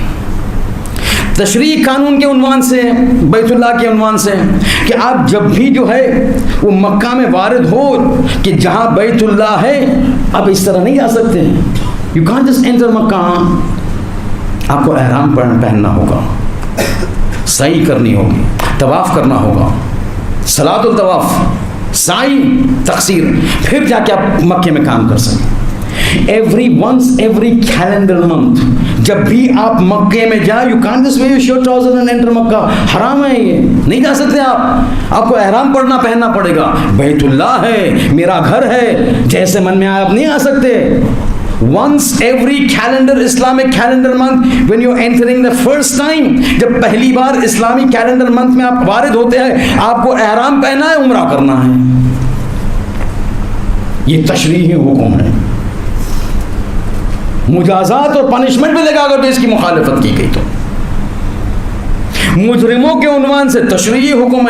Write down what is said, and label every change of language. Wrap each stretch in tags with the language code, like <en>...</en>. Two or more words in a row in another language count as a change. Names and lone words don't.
<ur>تشریعی قانون کے عنوان سے, بیت اللہ کے عنوان سے, کہ آپ جب بھی جو ہے وہ مکہ میں وارد ہو کہ جہاں بیت اللہ ہے آپ اس طرح نہیں جا سکتے.</ur> <en>You can't just enter Makkah.</en> <ur>آپ کو احرام پہننا ہوگا, سعی کرنی ہوگی, طواف کرنا ہوگا, صلاۃ الطواف, سعی, تقصیر, پھر جا کے آپ مکے میں کام کر سکیں.</ur> <en>every calendar month</en> <ur>جب بھی آپ مکے میں جائیں,</ur> <en>You can't just wear your trouser and enter Makkah.</en> <ur>حرام ہے, یہ نہیں جا سکتے آپ کو احرام پہننا پڑے گا. بیت اللہ ہے, میرا گھر ہے, جیسے من میں آئے آپ نہیں آ سکتے.</ur> <en>Once every calendar, Islamic calendar month, when you're entering the first time,</en> <ur>جب پہلی بار اسلامی</ur> <en>calendar month</en> <ur>میں آپ وارد ہوتے ہیں, آپ کو احرام پہنا ہے, عمرہ کرنا ہے. یہ تشریعی حکم ہے. مجازات اور پنشمنٹ ملے گا اگر تو اس کی مخالفت کی گئی. تو مجرموں کے عنوان سے تشریعی حکم ہے.</ur>